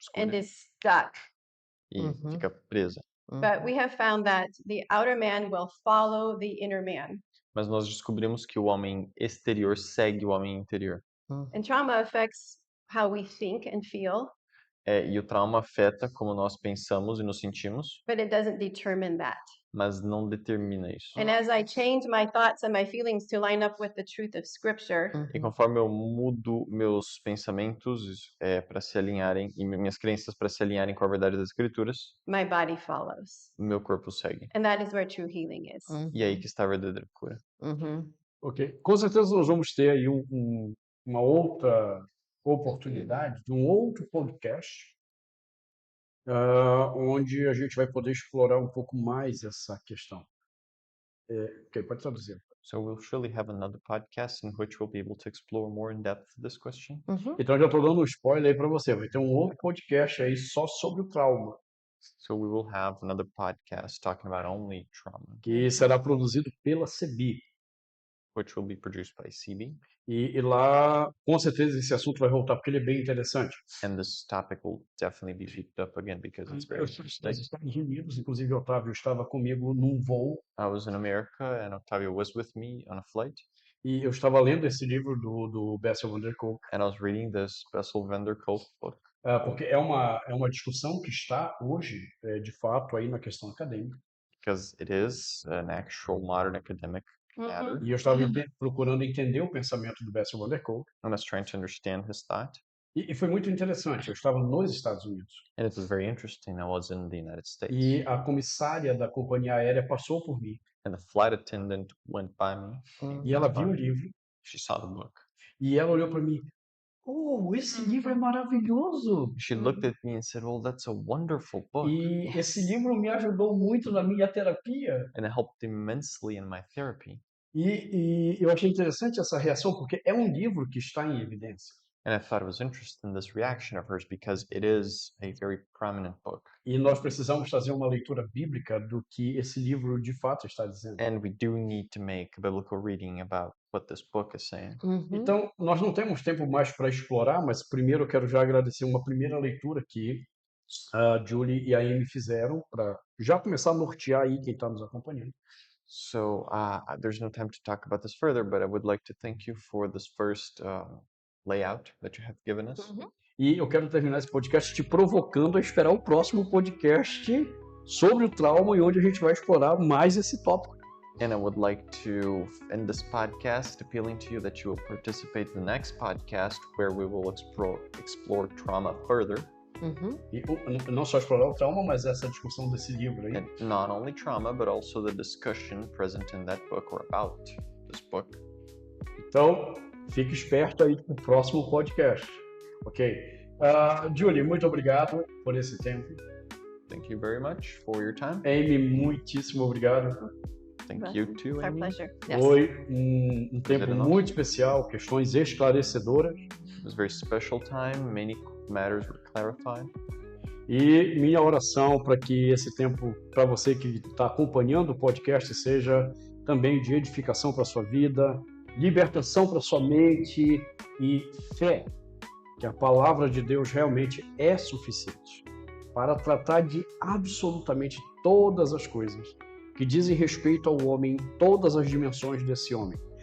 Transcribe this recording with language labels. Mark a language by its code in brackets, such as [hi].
[en] and [pt] escolha [en] is stuck. [pt] e Uhum. fica presa. [en] But we have found that the outer man will follow the inner man. [pt] Mas nós descobrimos que o homem exterior segue o homem interior. [en] And trauma affects how we think and feel, [pt] E o trauma afeta como nós pensamos e nos sentimos, [en] but it doesn't determine that. [pt] mas não determina isso. [en] And as I change my thoughts and my feelings to line up with the truth of scripture, [pt] E conforme eu mudo meus pensamentos para se alinharem e minhas crenças para se alinharem com a verdade das escrituras, [en] my body follows. [pt] meu corpo segue. [en] And that is where true healing is. [pt] E aí que está a verdadeira cura. Ok. Com certeza nós vamos ter aí uma outra oportunidade de um outro podcast, onde a gente vai poder explorar um pouco mais essa questão. Ok, pode traduzir. [en] So we'll surely have another podcast in which we'll be able to explore more in depth this question. [pt] Então já estou dando um spoiler aí para você. Vai ter um outro podcast aí só sobre o trauma, [en] So we will have another podcast talking about only trauma, [pt] que será produzido pela CEBI. [en] which will be produced by CB. [pt] E lá, com certeza, esse assunto vai voltar, porque ele é bem interessante. [en] And this topic will definitely be picked up again because it's very [pt] Eu estive nos [en] interesting. [pt] Estados Unidos, inclusive o Otávio estava comigo num voo, [en] I was in America and Octavio was with me on a flight, [pt] e eu estava lendo esse livro do Bessel van der Kolk, [en] and I was reading this Bessel van der Kolk book [pt] porque é uma discussão que está hoje, de fato, aí na questão acadêmica. [en] because it is an actual modern academic matter. [pt] E eu estava procurando entender o pensamento do Bessel van der Kolk, [en] I was trying to understand his thought, [pt] e foi muito interessante. Eu estava nos Estados Unidos, [en] and it was very interesting. I was in the United States, [pt] e a comissária da companhia aérea passou por mim, [en] and the flight attendant went by me. [pt] e ela viu o livro, [en] She saw the book. [pt] e ela olhou para mim: "Oh, esse livro é maravilhoso!" [en] She looked at me and said, "Well, that's a wonderful book." [pt] E esse livro me ajudou muito na minha terapia. [en] And it helped immensely in my therapy. [pt] E eu achei interessante essa reação, porque é um livro que está em evidência. [en] And I thought it was interesting, this reaction of hers, because it is a very prominent book. [pt] E nós precisamos fazer uma leitura bíblica do que esse livro de fato está dizendo. [en] And we do need to make a biblical reading about what this book is saying. [pt] Então, nós não temos tempo mais para explorar, mas primeiro eu quero já agradecer uma primeira leitura que a Julie e a Amy fizeram para já começar a nortear aí quem está nos acompanhando. [en] So there's no time to talk about this further, but I would like to thank you for this first layout that you have given us. [pt] E eu quero terminar esse podcast te provocando a esperar o próximo podcast sobre o trauma e onde a gente vai explorar mais esse tópico. [en] And I would like to end this podcast appealing to you that you will participate in the next podcast where we will explore trauma further. [pt] E não só explorar o trauma, mas essa discussão desse livro aí. [en] And not only trauma, but also the discussion present in that book or about this book. [pt] Então, fique esperto aí pro próximo podcast. Ok? Julie, muito obrigado por esse tempo. [en] Thank you very much for your time. [pt] Amy, muitíssimo obrigado. [en] Thank you too, It's our Amy. pleasure. [pt] Foi um tempo Prazer é nosso. muito especial, questões esclarecedoras. [en] It was a very special time. Many matters were clarified. [pt] E minha oração para que esse tempo, para você que está acompanhando o podcast, seja também de edificação para sua vida, libertação para sua mente e fé, que a palavra de Deus realmente é suficiente para tratar de absolutamente todas as coisas que dizem respeito ao homem em todas as dimensões desse homem.